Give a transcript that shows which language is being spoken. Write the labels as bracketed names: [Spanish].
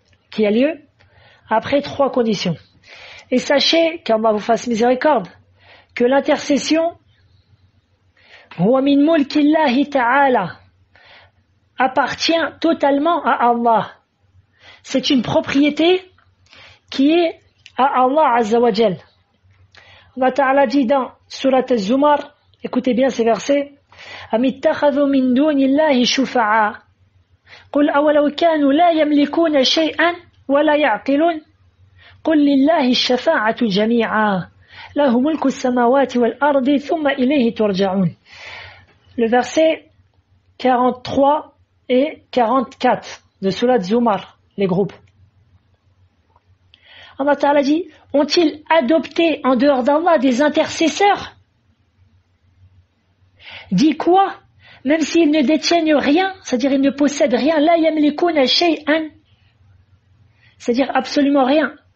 [French] Qui a lieu après trois conditions. Et sachez, qu'Allah vous fasse miséricorde, que l'intercession [Arabic] huwa min mulkillahi ta'ala [French] appartient totalement à Allah. C'est une propriété qui est à Allah Azza wa Jal. Allah Ta'ala dit dans Surat al-Zumar, écoutez bien ces versets, [Arabic] أَمِ اتَّخَذُوا مِن دُونِ اللَّهِ شُفَعَاءَ قُلْ أَوَلَوْ كَانُوا لَا يَمْلِكُونَ شَيْئًا وَلَا يَعْقِلُونَ قُلْ لِلَّهِ الشَّفَاعَةُ جَمِيعًا لَهُ مُلْكُ السَّمَاوَاتِ وَالْأَرْضِ ثُمَّ إِلَيْهِ تُرْجَعُونَ. [French] Le verset 43 et 44 de Surat Zumar, les groupes. Allah Ta'ala dit, ont-ils adopté en dehors d'Allah des intercesseurs? Dit quoi? Même s'ils ne détiennent rien, c'est-à-dire ils ne possèdent rien, [Arabic] la yamlikuna shay'an, [French] c'est-à-dire absolument rien.